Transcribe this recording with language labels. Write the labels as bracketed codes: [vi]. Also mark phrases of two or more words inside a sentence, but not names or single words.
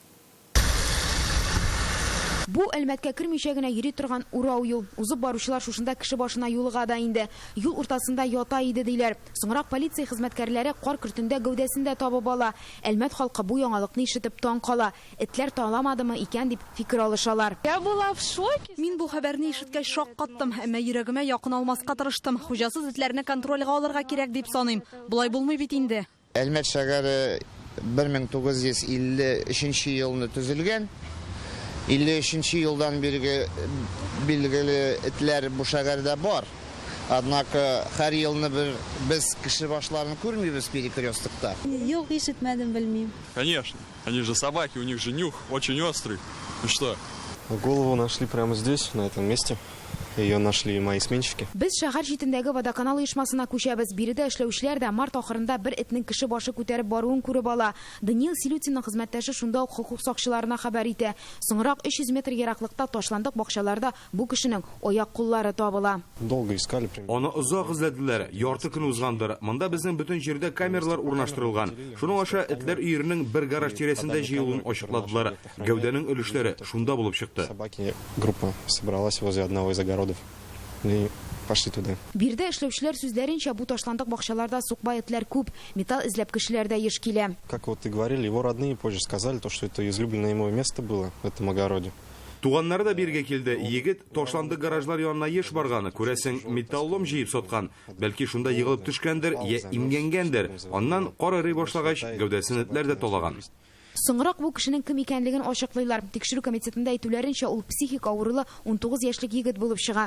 [tt] Бу Әлмәткә кермичә генә йөри торган Урау юл. Узып баручылар шушында кеше башына юлыга да инде. Юл уртасында ята иде диләр. Соңрак полиция хезмәткәрләре кар кертендә гәүдәсендә табып ала. Әлмәт халкы бу яңалыкны ишетеп таң кала. Этләр таламадымы икән дип фикер алышалар. [ru] Я была в шоке. [tt] Мин бу хәбәрне ишеткәч шок каттым, әмма йөрәгемә якын алмаска тырыштым. Хуҗасыз этләрне контрольгә алырга кирәк дип саныйм. Булай булмый бит инде. Әлмәт шәһәре 1953 елны төзелгән. 53 елдан билгеле этләр бу шәһәрдә бар. Однако һәр елны без кеше башларын күрмибез перекрестокта. Юк, ишетмәдем, белмим. [ru] Конечно. Они же собаки, у них же нюх очень острый. Ну что? Голову нашли прямо здесь, на этом месте. Ее нашли мои сменщики. [tt] Без шәһәр читендәге водоканал оешмасына күчәбез. Биредә эшләүчеләр дә март ахырында бер этнең кеше башы күтәреп баруын күреп ала. Даниил Силютинның хезмәттәше шунда ук хукук сакчыларына хәбәр итә. Соңрак 300 метр ераклыкта ташландык бакчаларда бу кешенең аяк-куллары табыла. [ru] Долго искали. [tt] Аны озак эзләделәр. Ярты көн узгандыр. Монда безнең бөтен җирдә камералар урнаштырылган. Шуның аша этләр өеренең бер гараж тирәсендә җыелуын ачыкладылар. Гәүдәнең өлешләре шунда булып чыкты. [ru] Собаки группа собралась возле одного из огородов. И пошли туда. [tt] Бирдә эшләүчеләр сүзләренчә бу ташландык бакчаларда сукбай этләр күп, металл эзләп кешеләр дә еш килә. [ru] Как вот и говорили, его родные позже сказали, что это излюбленное ему место было в этом огороде. [tt] Туганнары да биргә килде. Егет ташландык гаражлар янына еш барганы. Күрәсең, металлом җыеп саткан. Бәлки шунда егылып төшкәндер, я имгәнгәндер. Аннан карарый башлагач, гәүдәсен этләр дә талаган. Соңрак бу кешенең кем икәнлеген ачыклыйлар. Тикшерү комитетында әйтүләренчә, ул психик авырулы 19 яшьлек егет булып чыга.